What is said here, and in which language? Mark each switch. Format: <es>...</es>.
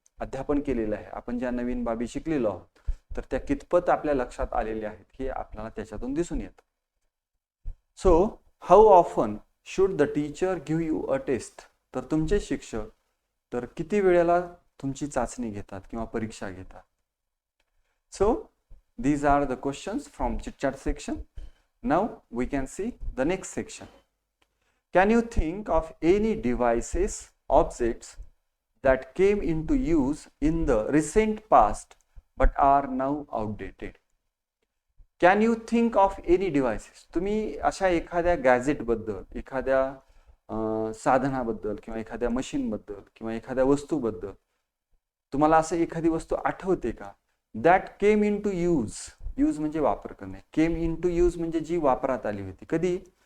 <mr>अध्यापन केलेलं आहे, आपण ज्या नवीन बाबी शिकलेलो आहोत, तर त्या कितपत आपल्या लक्षात आलेल्या आहेत हे आपल्याला त्याच्यातून दिसून येतं.</mr> <en>So how often should the teacher give you a test?</en> <mr>तर तुमचे शिक्षक तर किती वेळेला तुमची चाचणी घेतात किंवा परीक्षा घेतात?</mr> <en>So these are the questions from chit chat section. Now we can see the next section. Can you think of any devices, objects that came into use in the recent past but are now outdated? Can you think of any devices?</en> <mr>तुम्ही अशा एखाद्या gadget बद्दल, एखाद्या साधनाबद्दल किंवा एखाद्या machine बद्दल किंवा एखाद्या वस्तूबद्दल तुम्हाला असं एखादी वस्तू आठवते का?</mr> <en>That came into use. Use</en> <mr>म्हणजे वापर करणे.</mr> <en>came into use</en> <mr>म्हणजे जी वापरात आली होती. कधी?</mr>